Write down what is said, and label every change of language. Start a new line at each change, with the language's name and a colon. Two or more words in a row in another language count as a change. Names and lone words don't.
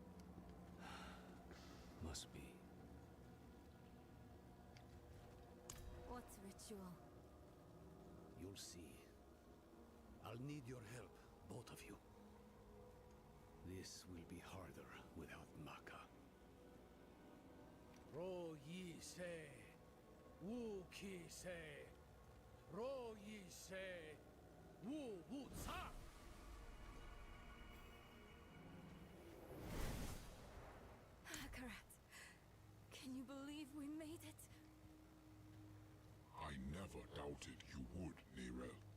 English: Must be. What ritual? You'll see. I'll need your help, both of you. This will be harder without Maka. Ro yi se, wu ki se, ro yi se, wu wu sa. Akarat, can you believe we made it? I never doubted you would, Nirel.